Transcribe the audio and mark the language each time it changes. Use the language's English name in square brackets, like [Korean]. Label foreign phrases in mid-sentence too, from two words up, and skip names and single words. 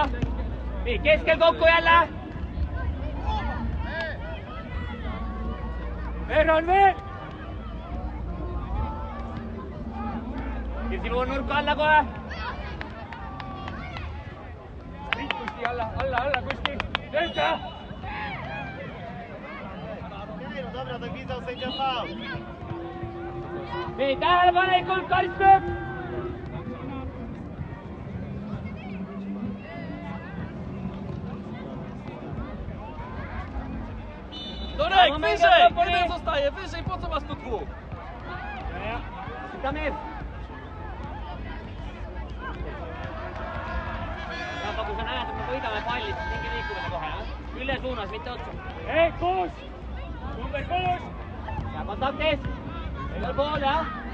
[Estonian] Nii, keskel kokku jälle. Veel. Kirsipuu on nurka alla kohe. Alla, Kusti! Tööta! [Polish] Dobra, tak widział sędzia faul. [Estonian] Nii, tähelepanelikult karistab! [Polish] Dorek, wyżej! Jeden zostaje, wyżej, po co masz tu dwóch? Damir! [Estonian] Kui sa näed, et me võidame palli, siis mingi liikumine kohe, üle suunas, mitte otsa. Ei, kuus! Number 6! Ja kontakt ees! Igal pool, jah!